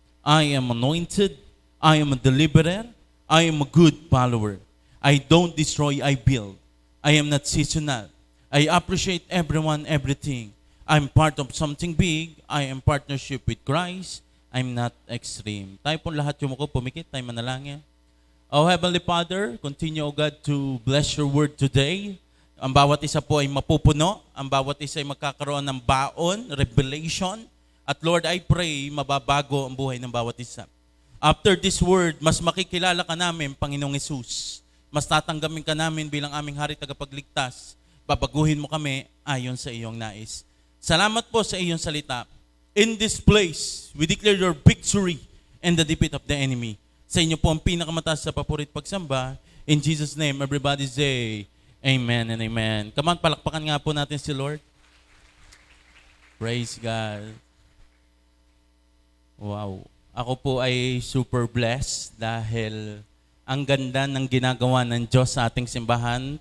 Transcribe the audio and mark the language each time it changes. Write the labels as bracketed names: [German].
[English] I am anointed. I am a deliverer. I am a good follower. I don't destroy, I build. I am not seasonal. I appreciate everyone, everything. I'm part of something big. I am partnership with Christ. I'm not extreme. [Filipino] Tayo po lahat yung mga pumikit, tayo manalangin. [English] Oh Heavenly Father, continue, O God, to bless your word today. [Filipino] Ang bawat isa po ay mapupuno. Ang bawat isa ay magkakaroon ng baon, revelation. At Lord, I pray, mababago ang buhay ng bawat isa. After this word, mas makikilala ka namin, Panginoong Hesus. Mas tatanggamin ka namin bilang aming hari tagapagligtas. Babaguhin mo kami ayon sa iyong nais. Salamat po sa iyong salita. [English] In this place, we declare your victory and the defeat of the enemy. [Filipino] Sa inyo po ang pinakamataas sa papurit pagsamba. [English] In Jesus' name, everybody say, Amen and Amen. [Filipino] Come on, palakpakan nga po natin si Lord. Praise God. Wow. Ako po ay super blessed dahil ang ganda ng ginagawa ng Diyos sa ating simbahan.